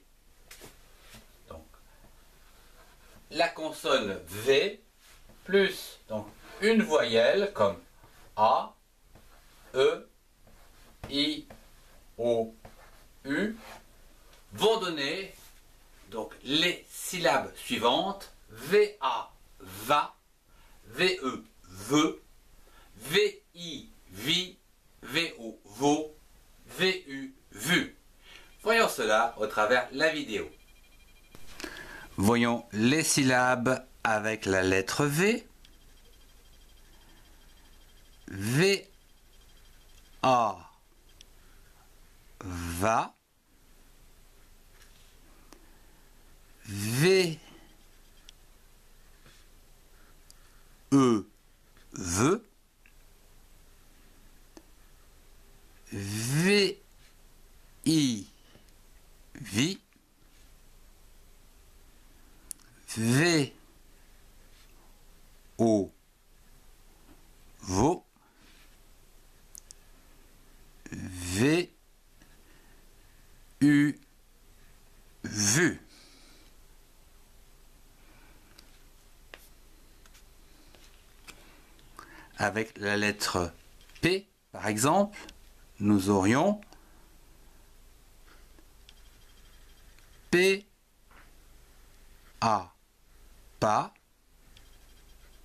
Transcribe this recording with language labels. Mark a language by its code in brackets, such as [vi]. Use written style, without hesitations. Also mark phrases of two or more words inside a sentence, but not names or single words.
[fr] Donc, la consonne V plus donc une voyelle comme A, E, I, O, U vont donner donc les syllabes suivantes VA, va, VE, veut, VI, vi, VO, vo, VU, vu. Voyons cela au travers la vidéo. Voyons les syllabes avec la lettre V. V, A, va. V, E, veut. V, I, vi. V, O, vo. V, U, vu. Avec la lettre P, par exemple, nous aurions P, A, pas,